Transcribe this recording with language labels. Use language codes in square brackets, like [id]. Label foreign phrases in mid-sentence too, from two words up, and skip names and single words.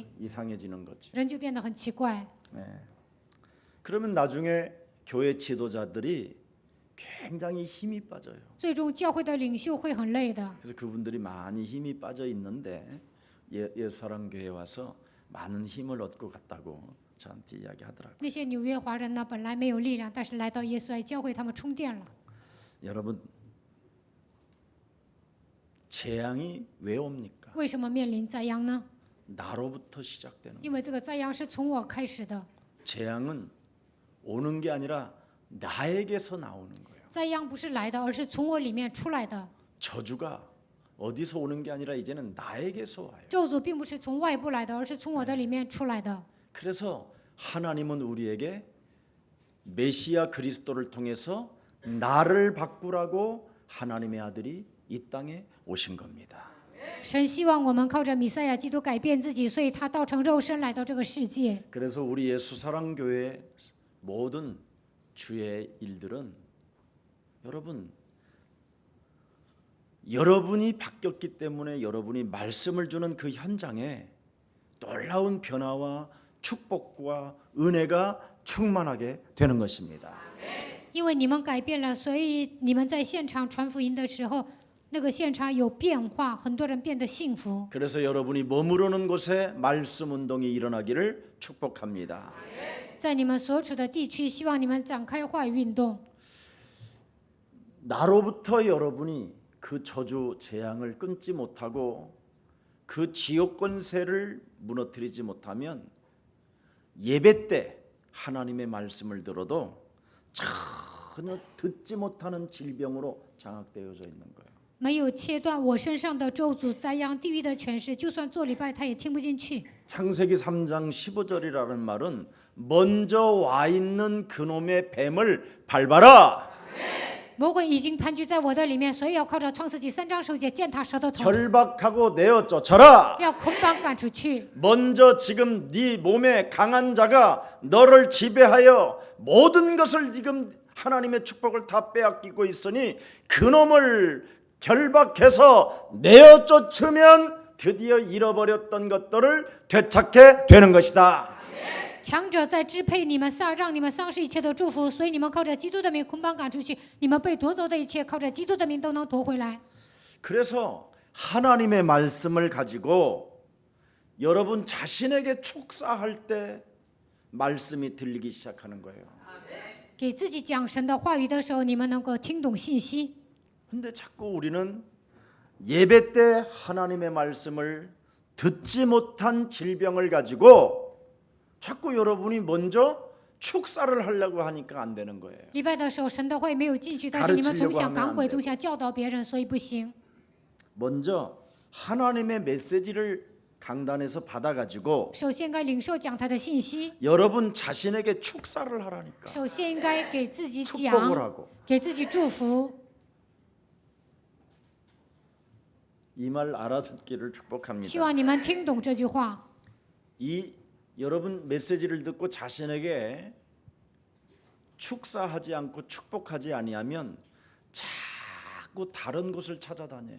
[ko] 이상해지는 거죠. [zh] 人就变得很奇怪。 [ko] 그러면 나중에 교회 지도자들이 굉장히 힘이 빠져요. [zh] 最终教会的领袖会很累的。 [ko] 그래서 그분들이 많이 힘이 빠져 있는데 예수사랑교회 와서 많은 힘을 얻고 갔다고 저한테 이야기하더라고요. [zh] 那些纽约华人呢，本来没有力量，但是来到耶稣爱教会，他们充电了。 [ko] 여러분 재앙이 왜 옵니까? [zh] 为什么面临灾殃呢？ [ko] 나로부터 시작되는 [zh] 因为这个灾殃是从我开始的， [ko] 재앙은 오는 게 아니라 나에게서 나오는 거예요. [zh] 灾殃不是来的，而是从我里面出来的。 [ko] 저주가 어디서 오는 게 아니라 이제는 나에게서 와요. [zh] 咒诅并不是从外部来的，而是从我的里面出来的。 [ko] 그래서 하나님은 우리에게 메시아 그리스도를 통해서 나를 바꾸라고 하나님의 아들이 이 땅에 오신 겁니다. [zh] 神希望我们靠着弥赛亚基督改变自己，所以他道成肉身来到这个世界。 [ko] 그래서 우리 예수사랑교회 모든 주의 일들은 여러분이 바뀌었기 때문에 여러분이 말씀을 주는 그 현장에 놀라운 변화와 축복과 은혜가 충만하게 되는 것입니다. [zh] 因为你们改变了，所以你们在现场传福音的时候，那个现场有变化，很多人变得幸福。 [ko] 그래서 여러분이 머무르는 곳에 말씀 운동이 일어나기를 축복합니다. [zh] 在你们所处的地区，希望你们展开话语运动。 [ko] 나로부터 여러분이 그 저주 재앙을 끊지 못하고 그 지옥 권세를 무너뜨리지 못하면 예배 때 하나님의 말씀을 들어도 전혀 듣지 못하는 질병으로 장악되어져 있는 거예요. [zh] 没有切断我身上的咒诅、灾殃、地狱的权势，就算做礼拜，他也听不进去。 [ko] 창세기 3장 15절이라는 말은 먼저 와 있는 그놈의 뱀을 밟아라. [zh] 魔鬼已经盘踞在我的里面，所以要靠着创世纪3章9节践踏舌头头， [ko] 결박하고 내어 쫓아라. [zh] 要捆绑赶出去。 [ko] 먼저 지금 네 몸에 강한 자가 너를 지배하여 모든 것을 지금 하나님의 축복을 다 빼앗기고 있으니 그놈을 결박해서 내어 쫓으면 드디어 잃어버렸던 것들을 되찾게 되는 것이다. [zh] 强者在支配你们让你们丧失一切的祝福，所以你们靠着基督的名捆绑赶出去，你们被夺走的一切，靠着基督的名都能夺回来。 [ko] 그래서 하나님의 말씀을 가지고 여러분 자신에게 축사할 때 말씀이 들리기 시작하는 거예요. [zh] 给自己讲神的话语的时候，你们能够听懂信息。 [ko] 근데 자꾸 우리는 예배 때 하나님의 말씀을 듣지 못한 질병을 가지고 자꾸 여러분이 먼저 축사를 하려고 하니까 안 되는 거예요. [zh] 礼拜的时候神的话没有进去，但是你们总想赶鬼，总想教导别人，所以不行。 [ko] 먼저 하나님의 메시지를 강단에서 받아가지고 [zh] 首先应该领受讲台的信息， [ko] 여러분 자신에게 축사를 하라니까. [zh] 首先应该给自己 [ko] 축복을 [zh] 讲， [ko] 하고. [zh] 给自己祝福。 [ko] 이 말 알아듣기를 축복합니다. [zh] 希望你们听懂这句话。 [ko] 이 여러분 메시지를 듣고 자신에게 축사하지 않고 축복하지 아니하면 자꾸 다른 곳을 찾아다녀요.